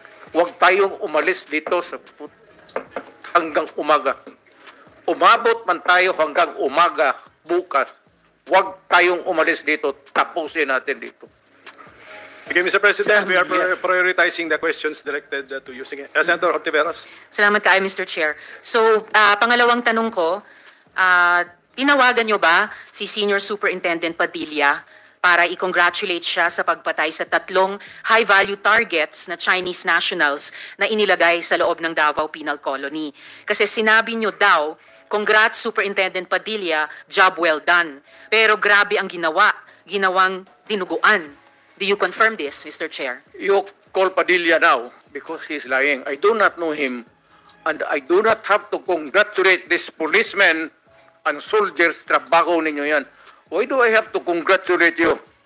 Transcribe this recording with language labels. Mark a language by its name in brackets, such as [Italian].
[Filipino] Huwag tayong umalis dito hanggang umaga. Umabot man tayo hanggang umaga bukas. Huwag tayong umalis dito. Tapusin natin dito. [English] Okay, Mr. President, we are prioritizing the questions directed to you. [Filipino] Sige, Senator Ortiveros. [Cebuano] Salamat kaayo, [Filipino] Mr. Chair. So, pangalawang tanong ko, tinawagan nyo ba si Senior Superintendent Padilla para i-congratulate siya sa pagpatay sa 3 high-value targets na Chinese nationals na inilagay sa loob ng Davao Penal Colony? Kasi sinabi nyo daw, [English] congrats Superintendent Padilla, job well done. [Filipino] Pero grabe ang ginawang dinuguan. [English] Do you confirm this, Mr. Chair? You call Padilla now because he's lying. I do not know him and I do not have to congratulate this policemen and soldiers. [Filipino] Trabaho ninyo yan. [English] Why do I have to congratulate you?